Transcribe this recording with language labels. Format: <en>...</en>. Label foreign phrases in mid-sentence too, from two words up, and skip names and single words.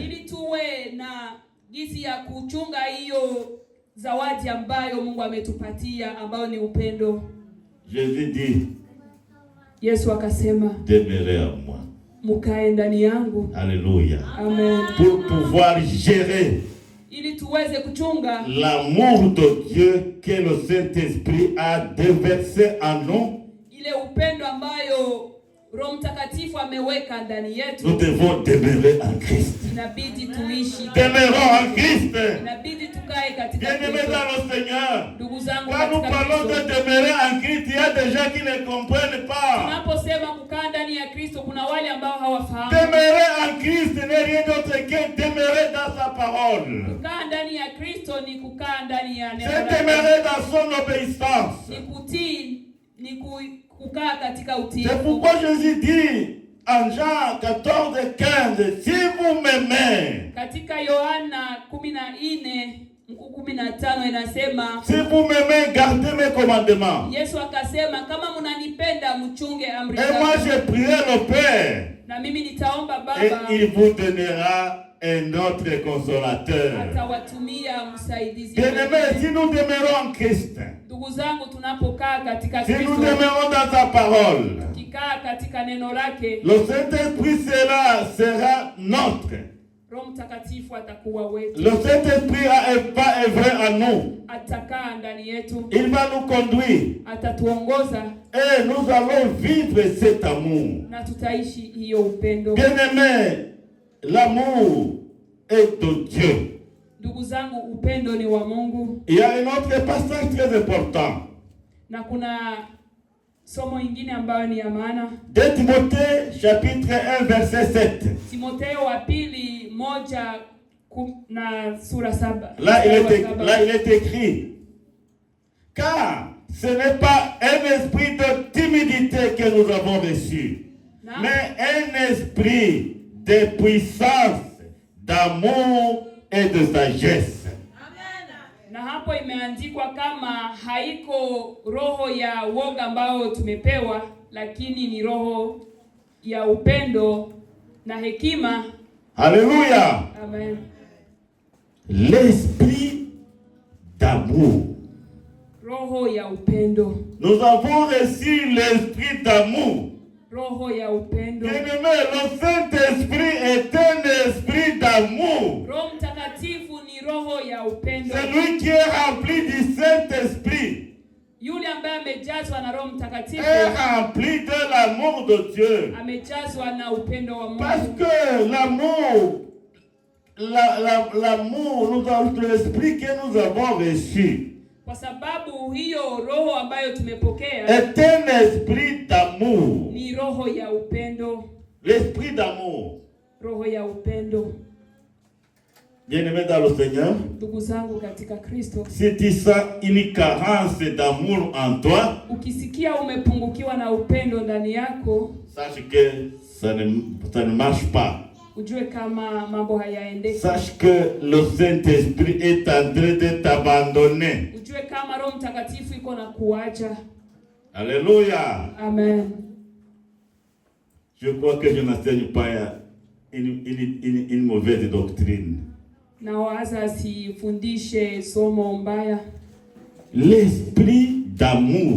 <sw>ili tuwe na jinsi ya kuchunga hiyo zawadi ambayo Mungu ametupatia ambayo ni upendo.</sw> <fr>Jésus dit,</fr> <sw>Yesu akasema,</sw> <fr>demeurez en moi.</fr> <sw>mukae ndani yangu.</sw> <fr>Alléluia.</fr> <sw>Amen.</sw> <fr>Pour pouvoir gérer</fr> <sw>Ili tuweze kuchunga</sw> <fr>l'amour de Dieu que le Saint-Esprit a déversé en nous,</fr> <sw>ile upendo ambayo Roho Mtakatifu ameweka ndani</sw> <fr>nous</fr> <sw>yetu.</sw> <fr>devons demeurer en Christ.</fr> <sw>Inabidi tuishi.</sw> <fr>Demeurons en Christ.</fr> <sw>Inabidi tukae katika</sw> <fr>Bien-aimés</fr> <sw>Kristo.</sw> <fr>dans le Seigneur,</fr> <sw>Ndugu zangu</sw> <fr>quand nous</fr> <sw>katika</sw> <fr>parlons</fr> <sw>Kristo.</sw> <fr>de demeurer en Christ, il y a des gens qui ne comprennent pas.</fr> <sw>Tunaposema tunaposema kukaa ndani ya Kristo, kuna wale ambao hawafahamu.</sw> <fr>Demeurer en Christ n'est rien d'autre que demeurer dans sa parole.</fr> <sw>Kukaa ndani ya Kristo ni kukaa ndani ya neno</sw> <fr>C'est</fr> <sw>lake.</sw> <fr>demeurer dans son obéissance.</fr> <sw>Ni kutii, ni kukaa katika</sw> <fr>C'est</fr> <sw>utiifu.</sw> <fr>pourquoi Jésus dit en Jean 14:15, si vous m'aimez,</fr> <sw>Katika Yohana 14:15 inasema,</sw> <fr>si vous m'aimez, gardez mes commandements.</fr> <sw>Yesu akasema, kama mnanipenda mchunge amri</sw> <fr>Et moi</fr> <sw>zangu.</sw> <fr>je prierai le Père,</fr> <sw>Na mimi nitaomba</sw> <fr>et</fr> <sw>Baba,</sw> <fr>il vous donnera un autre consolateur.</fr> <sw>atawatumia msaidizi.</sw> <fr>Bien-aimés, si nous demeurons en Christ,</fr> <sw>Ndugu zangu, tunapokaa katika</sw> <fr>si nous</fr> <sw>Kristo,</sw> <fr>demeurons dans sa parole,</fr> <sw>tukikaa katika neno lake,</sw> <fr>le Saint-Esprit sera notre.</fr> <sw>Roho Mtakatifu atakuwa wetu.</sw> <fr>Le Saint-Esprit va œuvrer en nous.</fr> <sw>Atakaa ndani yetu,</sw> <fr>Il va nous conduire.</fr> <sw>atatuongoza</sw> <fr>Et nous allons vivre cet amour.</fr> <sw>na tutaishi hiyo upendo.</sw> <fr>Bien-aimés, l'amour est de Dieu.</fr> <sw>Ndugu zangu, upendo ni wa Mungu.</sw> <fr>Il y a un autre passage très important.</fr> <sw>Na kuna somo ingine ambayo ni ya maana.</sw> <fr>2 Timothée chapitre 1 verset 7.</fr> <sw>Timotheo wa pili 1 na sura 7.</sw> <fr>Là il est écrit, car ce n'est pas un esprit de timidité que nous avons reçu, mais un esprit de puissance, d'amour et de sagesse.</fr> <sw>Na hapo imeandikwa kama haiko roho ya woga ambao tumepewa, lakini ni roho ya upendo na hekima.</sw> <fr>Alléluia.</fr> <sw>Amen.</sw> <fr>L'esprit d'amour.</fr> <sw>Roho ya upendo.</sw> <fr>Nous avons reçu l'esprit d'amour.</fr> <sw>Roho ya upendo.</sw> <fr>Bien-aimé, le Saint-Esprit est un esprit d'amour.</fr> <sw>Roho Mtakatifu ni roho ya upendo.</sw> <fr>Celui qui est rempli du Saint-Esprit</fr> <sw>Yule ambaye amejazwa na Roho Mtakatifu</sw> <fr>est rempli de l'amour de Dieu.</fr> <sw>amejazwa na upendo wa Mungu.</sw> <fr>Parce que l'amour, l'esprit que nous avons reçu</fr> <sw>Kwa sababu hiyo roho ambayo tumepokea</sw> <fr>est un esprit d'amour.</fr> <sw>ni roho ya upendo.</sw> <fr>L'esprit d'amour.</fr> <sw>Roho ya upendo.</sw> <fr>Bien-aimé dans le Seigneur,</fr> <sw>Ndugu zangu katika Kristo,</sw> <fr>si tu sens une carence d'amour en toi,</fr> <sw>ukisikia umepungukiwa na upendo ndani yako,</sw> <fr>sache que ça ne marche pas.</fr> <sw>ujue kama mambo hayaendeki.</sw> <fr>Sache que le Saint-Esprit est en train de t'abandonner.</fr> <sw>Ujue kama Roho Mtakatifu iko na kuacha.</sw> <fr>Alléluia.</fr> <sw>Amen.</sw> <fr>Je crois que je n'enseigne pas une mauvaise doctrine.</fr> <sw>Na waza sifundishe somo mbaya.</sw> <fr>L'esprit d'amour.</fr>